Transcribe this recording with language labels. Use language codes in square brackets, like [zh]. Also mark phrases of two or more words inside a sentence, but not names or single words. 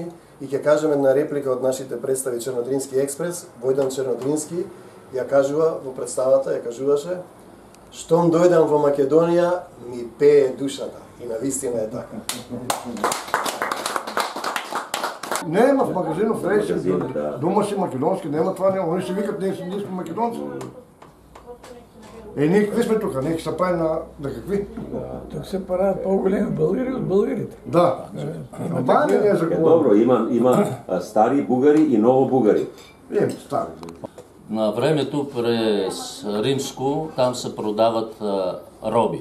[mk] И ќе кажем една реплика од нашите представи Чернодрински експрес, Војдан Чернодрински ја кажува во представата, ја кажуваше: "Штом дојдам во Македонија, ми пее душата." И навистина е така. [bg] Нема в магазинов рече, дома си македонски, нема това, нема. [mk] Они си викат, ние сме македонци. Ние какви сме тука? Ние се прави на какви? [bg] Тук се правят по-големи българи от българите. Да. Това не е за говоря. [mk] Добро, има стари бугари и ново бугари. [bg] Стари. На времето през Римско там се продават роби.